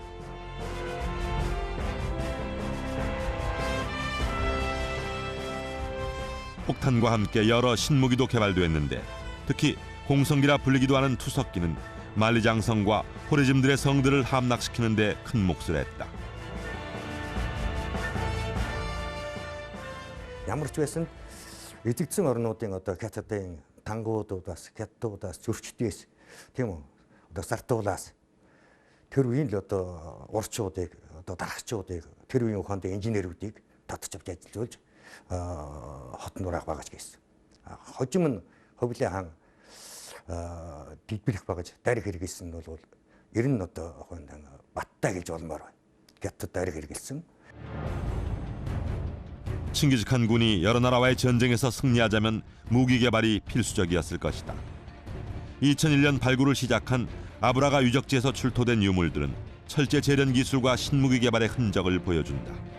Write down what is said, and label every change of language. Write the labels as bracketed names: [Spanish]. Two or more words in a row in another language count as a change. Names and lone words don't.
[Korean] 폭탄과 함께 여러 신무기도 개발됐는데 특히 공성기라 불리기도 하는 투석기는 만리장성과 호레짐들의 성들을 함락시키는 데 큰 몫을 했다. [Mongolian] Ямар ч байсан эдэгдсэн орнуудын одоо хятадын тангуудаас, хятадуудаас зөрчдөөс тийм үү одоо сартуулаас тэр үеийн л одоо урчуудыг одоо дарагчуудыг тэр үеийн ухаантай инженерүүдийг татж авч ажиллуулж хот нураах багаж гэсэн. Хожим нь хөвлөө хаан дэлбэрэх багаж дариг хэрэгэлсэн нь бол ер нь одоо баттай гэж болмоор байна. Хятад дариг хэрэгэлсэн. [Korean] 칭기즈칸 군이 여러 나라와의 전쟁에서 승리하자면 무기 개발이 필수적이었을 것이다. 2001년 발굴을 시작한 아브라가 유적지에서 출토된 유물들은 철제 재련 기술과 신무기 개발의 흔적을 보여준다.